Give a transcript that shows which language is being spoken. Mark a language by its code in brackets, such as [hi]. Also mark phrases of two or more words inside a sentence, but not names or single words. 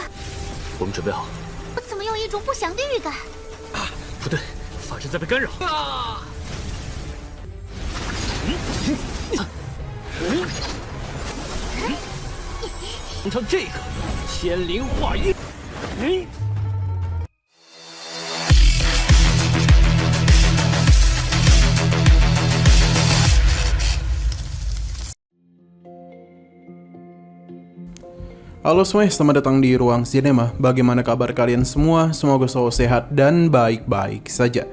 [zh] 我们准备好了。我怎么有一种不祥的预感？不对，法阵在被干扰。唱这个千灵化音。 [id] Halo semuanya, selamat datang di Ruang Cinema. Bagaimana kabar kalian semua? Semoga selalu sehat dan baik-baik saja.